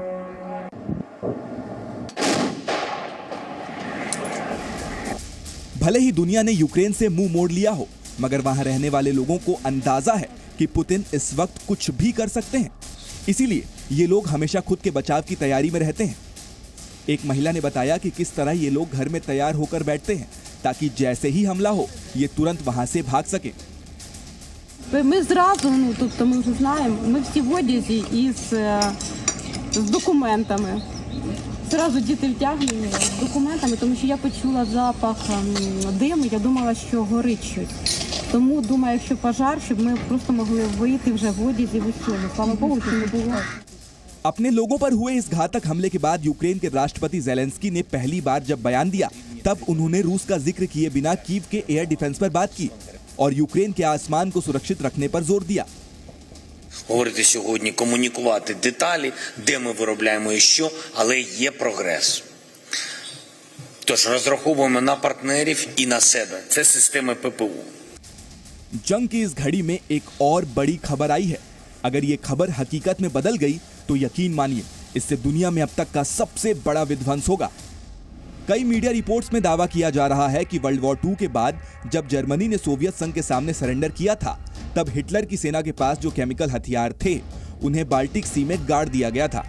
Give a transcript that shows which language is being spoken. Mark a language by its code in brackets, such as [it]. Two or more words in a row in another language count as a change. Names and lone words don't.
[hi] भले ही दुनिया ने यूक्रेन से मुंह मोड़ लिया हो, मगर वहां रहने वाले लोगों को अंदाजा है कि पुतिन इस वक्त कुछ भी कर सकते हैं। इसीलिए ये लोग हमेशा खुद के बचाव की तैयारी में रहते हैं। एक महिला ने बताया कि किस तरह ये लोग घर में तैयार होकर बैठते हैं, ताकि जैसे ही हमला हो, ये तुरंत वहां से भाग सके। [uk] Ми зразу, тобто ми вже знаємо, ми всі в одязі і з документами. Зразу діти втягнені з документами, тому що я почула запах диму, я думала, що горить щось. Тому думаю, якщо пожар, щоб ми просто могли вийти вже в одязі в усьому. Слава Богу, що не було. [hi] अपने लोगों पर हुए इस घातक हमले के बाद यूक्रेन के राष्ट्रपति ज़ेलेंस्की ने पहली बार जब बयान दिया, तब उन्होंने रूस का जिक्र किए बिना कीव के [en] air defense [hi] पर बात की और यूक्रेन के आसमान को सुरक्षित रखने पर जोर दिया। [uk] Говорити сьогодні, комунікувати деталі, де ми виробляємо і що, але є прогрес. Тож розраховуємо на партнерів і на себе. Це системи ППО. [hi] जंग की इस घड़ी में एक और बड़ी खबर आई है। अगर ये खबर हकीकत में बदल गई, तो यकीन मानिए, इससे दुनिया में अब तक का सबसे बड़ा विध्वंस होगा। कई [en] media reports [hi] में दावा किया जा रहा है कि वर्ल्ड वॉर 2 के बाद जब जर्मनी ने सोवियत संघ के सामने सरेंडर किया था, तब हिटलर की सेना के पास जो केमिकल हथियार थे, उन्हें बाल्टिक सी में गाड़ दिया गया था।